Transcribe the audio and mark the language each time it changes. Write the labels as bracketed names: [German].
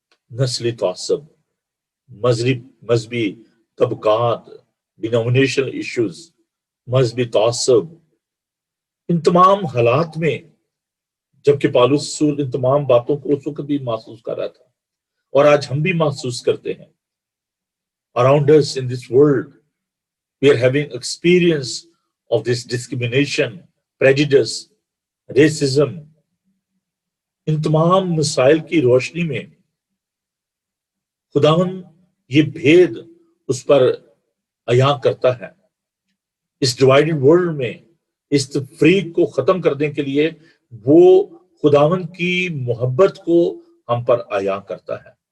[Urdu] نسلی تعصب، مذہبی طبقات، ڈینومینیشنل ایشوز، مذہبی تعصب، ان تمام حالات میں جبکہ پالوس رسول ان تمام باتوں کو اس وقت بھی محسوس کر رہا تھا اور آج ہم بھی محسوس کرتے ہیں. [English] Around us in this world we are having experience of this discrimination, prejudice, racism. [Urdu] ان تمام مسائل کی روشنی میں خداوند یہ بھید اس پر عیاں کرتا ہے. اس ڈیوائیڈڈ ورلڈ میں اس تفریق کو ختم کرنے کے لیے وہ خداوند کی محبت کو ہم پر عیاں کرتا ہے.